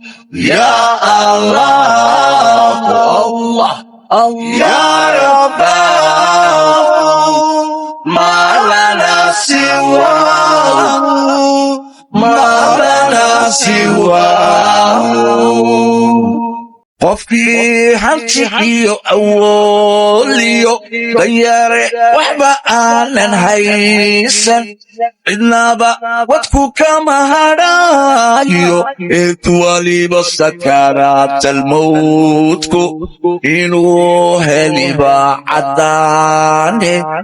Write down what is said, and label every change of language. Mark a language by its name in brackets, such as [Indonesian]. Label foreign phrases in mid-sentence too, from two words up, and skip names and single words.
[Arabic] يا الله، الله، الله. يا رباه، ما لنا سواه، ما لنا سواه. [Somali] Qofkii hanti iyo awood iyo danyare waxba aanan haysan, cidnaba wadku kama hadhaayo, eed waliba sakaraatal mawtku inuu heliba caddaane.